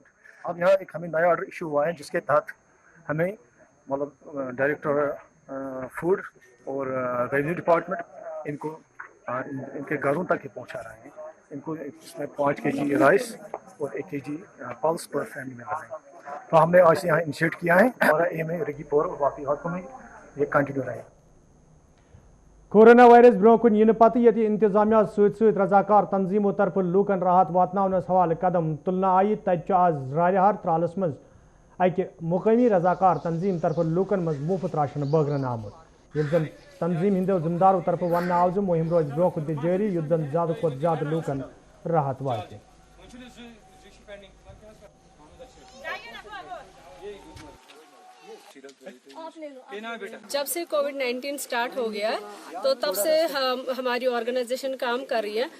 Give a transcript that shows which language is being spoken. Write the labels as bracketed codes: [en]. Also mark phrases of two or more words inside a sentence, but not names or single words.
[hi] अब यहाँ एक हमें नया ऑर्डर इशू हुआ है जिसके तहत हमें मतलब [en] director food [hi] और [en] revenue department [hi] इनको इनके घरों तक ही पहुँचा रहे हैं। इनको इसमें 5 kg राइस और 1 kg [en] pulse per family [hi] में रहे हैं। तो हमने आज यहाँ इनिशिएट किया है, हमारा एम है रगीपुर और बाकी इलाकों में ये कंटिन्यू रहे। [ks] कोरोना वायरस ब्रोह कुन इन पत ये इंतजामिया सत रजाकार तंजीमों तरफ लूकन राहत वातनावनस हवाले कदम तुलना आई। तज आज रायहार त्रालस मज अकि मुकामी रजाकार तंजीम तरफ लूकन मज मुफ्त राशन बगरन आमुत। ये जन तंजीम हिंदो जिम्मेदारों तरफ वन आव जो मुहिम रोज ब्रोह कुन जारी युद्ध जन ज्यादा को ज्यादा लूकन राहत वाते। [hi] जब से कोविड-19 स्टार्ट हो गया है तो तब से हमारी ऑर्गेनाइजेशन काम कर रही है।